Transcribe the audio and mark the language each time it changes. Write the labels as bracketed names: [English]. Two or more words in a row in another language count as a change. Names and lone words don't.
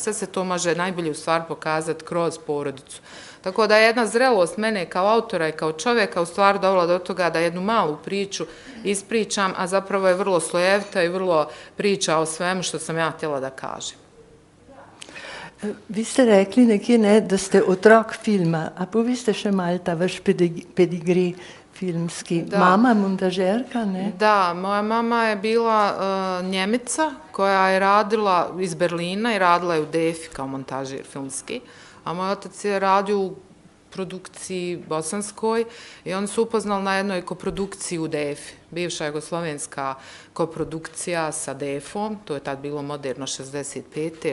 [Bosnian] Sve se to može najbolje u stvari pokazati kroz porodicu. Tako da je jedna zrelost mene kao autora i kao čovjeka u stvari dovela do toga da jednu malu priču ispričam, a zapravo je vrlo slojevita i vrlo priča o svemu što sam ja htjela da kažem. [Slovenian] Vi ste rekli nekje, ne, da ste otrok filma, a poveste še malo ta vaš pedigri filmski. [Bosnian] Da. [Slovenian] Mama, montažerka, ne? [Bosnian] Da, moja mama je bila Njemica koja je radila iz Berlina i radila je u DEFI kao montažer filmski, a moj otac je radio u produkciji bosanskoj i oni su upoznali na jednoj koprodukciji u DEFI. Bivša jugoslovenska koprodukcija sa DEF-om, to je tad bilo moderno 65.